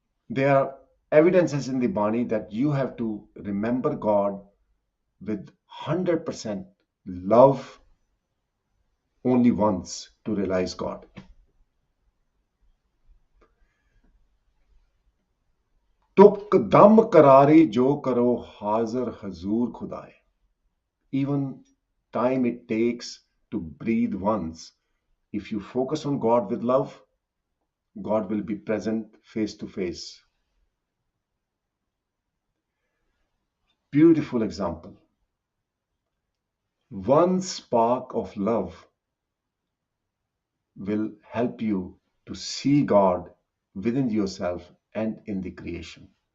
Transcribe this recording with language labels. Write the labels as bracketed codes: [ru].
[en] There are evidences in the Bani that you have to remember God with 100% love only once to realize God. [pa] तुक दम करारी जो करो हाजिर हजूर खुदाए. [en] Even time it takes to breathe once, if you focus on God with love, God will be present face to face. Beautiful example. One spark of love will help you to see God within yourself and in the creation.